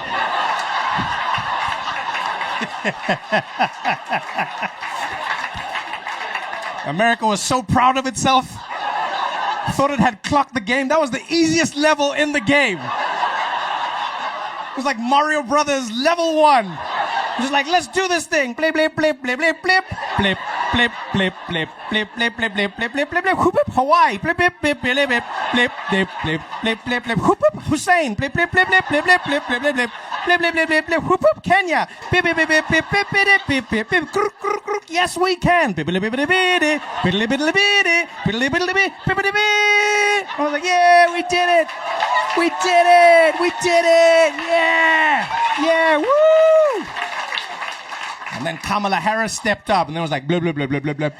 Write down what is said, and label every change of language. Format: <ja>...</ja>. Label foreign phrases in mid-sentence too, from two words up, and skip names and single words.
<en>America was so proud of itself. Thought it had clocked the game. That was the easiest level in the game. It was like Mario Brothers level 1. It was like, let's do this thing. Blip, blip, blip, blip, blip, blip, blip, blip, blip, blip, blip, blip, blip, blip, blip, blip, blip, blip, whoop, Hawaii, blip, blip, blip, blip, blip, blip, blip, blip, blip, blip, blip, whoop, Hussein, blip, blip, blip, blip, blip, blip, blip, blip, blip, blip. Blip, blip, blip, blip, blip, whoop, whoop, Kenya. Bip, bip, bip, bip, bip, bip, bip, bip, bip, bip, kruk, kruk, kruk. Yes, we can. Bip, bip, bip, bip, bip, bip, bip, bip, bip, bip, bip, bip. I was like, yeah, we did it. We did it. We did it. Yeah, woo. And then Kamala Harris stepped up, and then it was like, blip, blip, blip, blip, blip, blip.</en>